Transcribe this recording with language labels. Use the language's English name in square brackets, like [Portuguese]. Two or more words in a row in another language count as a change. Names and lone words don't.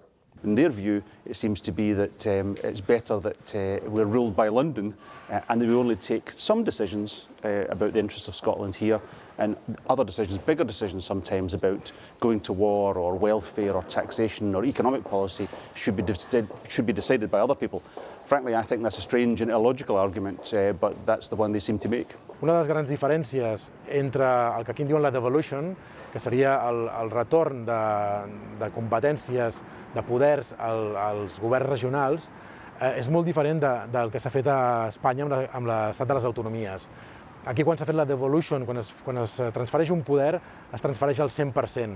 [English] In their view, it seems to be that it's better that we're ruled by London and that we only take some decisions about the interests of Scotland here and other decisions, bigger decisions sometimes about going to war or welfare or taxation or economic policy should be decided by other people. Frankly, I think that's a strange and illogical argument, but that's the one they seem to make. [Catalan] Una de les grans diferències entre el que aquí en diuen la devolution, que seria el retorn de competències, de poders als governs regionals, és molt diferent del que s'ha fet a Espanya amb l'estat de les autonomies. Aquí quan s'ha fet la devolution, quan es transfereix un poder, es transfereix al 100%.